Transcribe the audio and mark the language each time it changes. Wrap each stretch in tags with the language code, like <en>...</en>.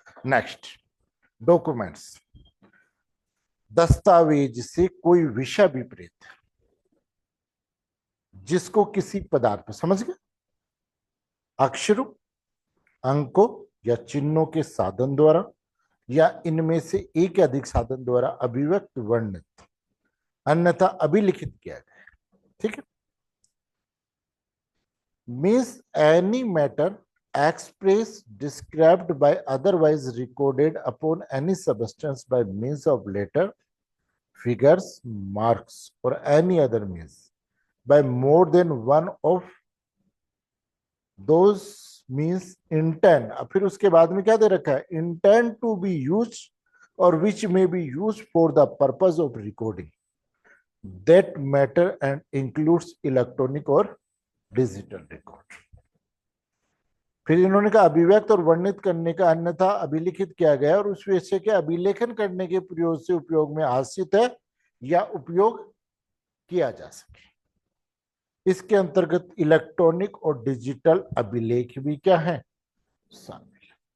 <hi>Next, documents. दस्तावेज से कोई विषय विपरीत जिसको किसी पदार्थ पर, समझ गए, अक्षरों, अंकों या चिन्हों के साधन द्वारा, या इनमें से एक या अधिक साधन द्वारा अभिव्यक्त, वर्णित, अन्यथा अभिलिखित किया गया। ठीक है,</hi> <en>Means any matter express described by otherwise recorded upon any substance by means of letter, figures, marks or any other means by more than one of those means intend।</en> <hi>अब फिर उसके बाद में क्या दे रखा है,</hi> <en>intend to be used or which may be used for the purpose of recording that matter and includes electronic or digital record।</en> <hi>फिर इन्होंने कहा अभिव्यक्त और वर्णित करने का अन्यथा अभिलिखित किया गया और उस विषय के अभिलेखन करने के प्रयोग से उपयोग में आश्रित है या उपयोग किया जा सके। इसके अंतर्गत इलेक्ट्रॉनिक और डिजिटल अभिलेख भी क्या है, शामिल।</hi>